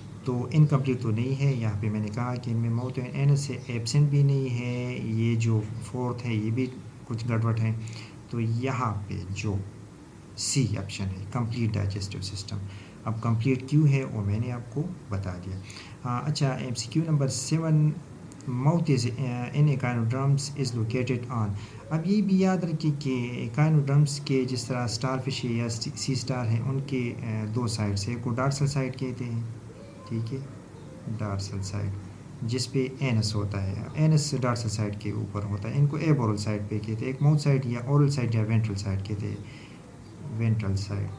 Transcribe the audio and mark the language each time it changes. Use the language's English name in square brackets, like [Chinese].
[Urdu] تو انکمپلیٹ تو نہیں ہے. یہاں پہ میں نے کہا کہ ان میں ماؤتھ اینڈ اینس سے ایبسنٹ بھی نہیں ہے. یہ جو فورتھ ہے یہ بھی کچھ گڑبڑ ہے. تو یہاں پہ جو سی آپشن ہے کمپلیٹ ڈائجسٹو سسٹم. اب کمپلیٹ کیوں ہے وہ میں نے آپ کو بتا دیا. اچھا، M C Q number 7 [English] mouth is in echinoderms is located on. [Urdu] اب یہ بھی یاد رکھیے کہ ایکانوڈرمس کے جس طرح اسٹار فش یا سی اسٹار ہیں ان کے 2 سائڈس ہیں. کو ڈارسل سائڈ کہتے ہیں. ٹھیک ہے. ڈارسل سائڈ جس پہ اینس ہوتا ہے، اینس ڈارسل سائڈ کے اوپر ہوتا ہے. ان کو ایبورل سائڈ پہ کہتے ہیں. ایک ماؤتھ سائڈ یا اورل سائڈ یا وینٹرل سائڈ کہتے ہیں. Ventral side.